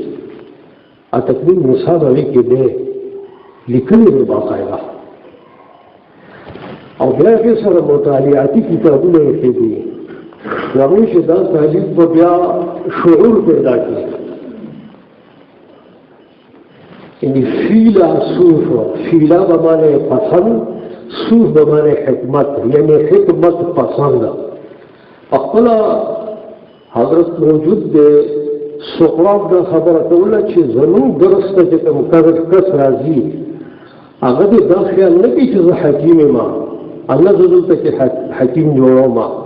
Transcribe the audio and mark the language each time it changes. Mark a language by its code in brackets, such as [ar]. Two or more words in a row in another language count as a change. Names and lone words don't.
[ps] تکمیل نصاب هغې کې دی لیکلی دی باقاعده، او بیا هغې سره مطالعاتي کتابونه یې ښې دي. نو هغوی چې دا تعلیف به بیا شعور پیدا کړي. یعنې فیله صوف، فیله به معنی پسند، صوف به معنی حکمت، یعنی حکمت پسند. خپله حضرت موجود دی، سقراط دا خبره کوله چې زموږ درس ته چې کوم کس راځي هغه دې دا خیال نه کوي چې زه حکیم یم، الله زه دلته کې حکیم جوړوم.